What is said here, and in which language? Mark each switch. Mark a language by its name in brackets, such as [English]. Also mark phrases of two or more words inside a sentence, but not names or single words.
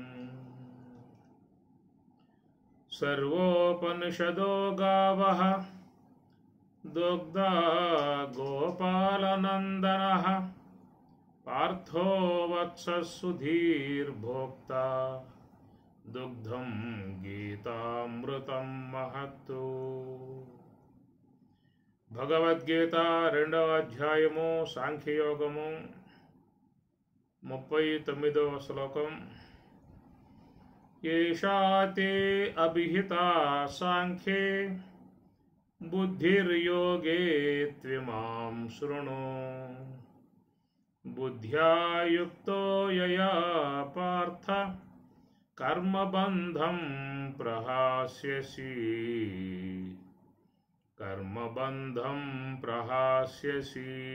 [Sanskrit] सर्वोपनिषदो गावः दुग्धा गोपालनन्दनः पार्थो वत्सः सुधीर्भोक्ता दुग्धं गीतामृतं महत्तु। [Telugu] భగవద్గీత 2వ అధ్యాయము సాంఖ్యయోగము 39వ శ్లోకం. [Sanskrit] ఏషా తే అభిహితా సాంఖ్యే బుద్ధిర్యోగే త్విమాం శృణు బుద్ధ్యా యుక్తో యయా పార్థ కర్మబంధం ప్రహాస్యసి కర్మబంధం ప్రహాస్యసి.